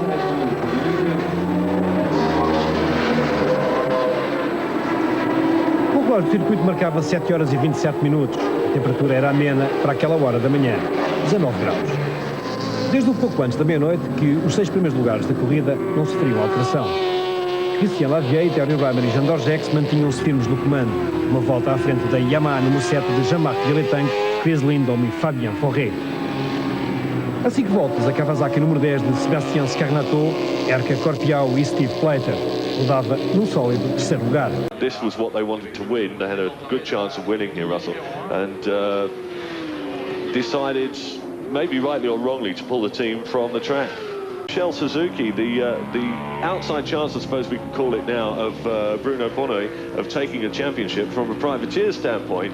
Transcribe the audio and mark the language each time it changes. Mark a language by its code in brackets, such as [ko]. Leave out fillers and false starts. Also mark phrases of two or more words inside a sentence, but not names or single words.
[pt] O relógio do circuito marcava 7 horas e 27 minutos. A temperatura era amena para aquela hora da manhã, 19 graus. Desde um pouco antes da meia-noite que os 6 primeiros lugares da corrida não sofriam alteração. Christian Lavier, Terry Reimer e Jean Dorgex mantinham-se firmes no comando. Uma volta à frente da Yamaha número 7 de Jean-Marc Villetank, Chris Lindholm e Fabien Forêt. A 5 voltas, a Kawasaki número 10 de Sébastien Scarnato, Erka Corpiao e Steve Plater rodava num sólido terceiro lugar. [en] This was what they wanted to win. They had a good chance of winning here, Russell, and decided, maybe rightly or wrongly, to pull the team from the track. Michel Suzuki, the outside chance, I suppose we can call it now, of Bruno Bonnet of taking a championship from a privateer standpoint.